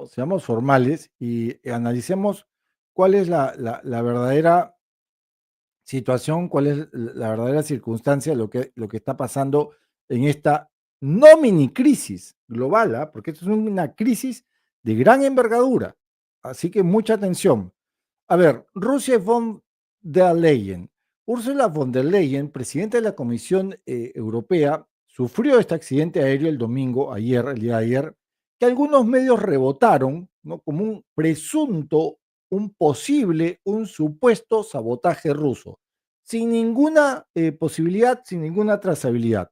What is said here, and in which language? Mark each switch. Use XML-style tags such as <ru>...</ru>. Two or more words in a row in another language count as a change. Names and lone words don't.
<es>Seamos formales y analicemos cuál es la verdadera situación, cuál es la verdadera circunstancia, lo que está pasando en esta no mini crisis global, ¿ah? Porque esto es una crisis de gran envergadura. Así que mucha atención. A ver, Rusia von der Leyen. Ursula von der Leyen, presidenta de la Comisión Europea, sufrió este accidente aéreo el domingo, el día de ayer, que algunos medios rebotaron, ¿no? Como un presunto, un posible, un supuesto sabotaje ruso, sin ninguna posibilidad, sin ninguna trazabilidad.</es>